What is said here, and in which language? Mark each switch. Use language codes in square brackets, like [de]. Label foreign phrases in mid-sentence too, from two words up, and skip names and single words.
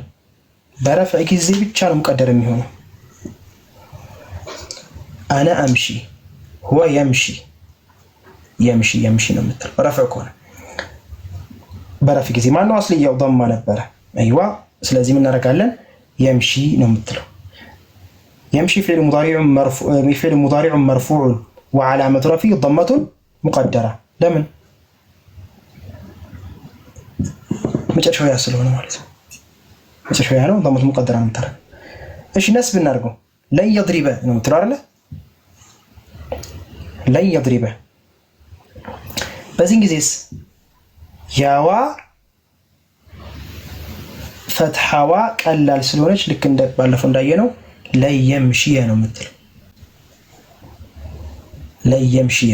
[am] በረፍዕ ጊዜ ብቻ ነው ሙቀደር የሚሆነው። [ar] أنا أمشي هو يمشي፣ [am] የምሺ የምሺ ነው የምትለው ረፍዕ ከሆነ። በረፍዕ ጊዜ ማነው አስልያው ضማ ነበረ። አይዋ ስለዚህ ምን እናደርጋለን? የምሺ ነው የምትለው። [ar] يمشي فعل مضارع مرفوع وعلامة رفعه ضمة مقدرة. لمن؟ [am] መጨረሻው ያ ስለሆነ ማለት ነው። መጨረሻው ያ ነው፣ [ar] ضمة مقدرة [am] ነው የምትለው። እሺ ነስብ እናድርገው። [ar] لن يضرب [am] ነው የምትለው አይደለ? [ar] لن يضرب። [am] በዚህን ጊዜስ ያዋ ፈትሐዋ ቀላል ስለሆነች ልክ እንደ ባለፈው እንዳየነው ለየምሽየ ነው የምትለው። ለየምሽየ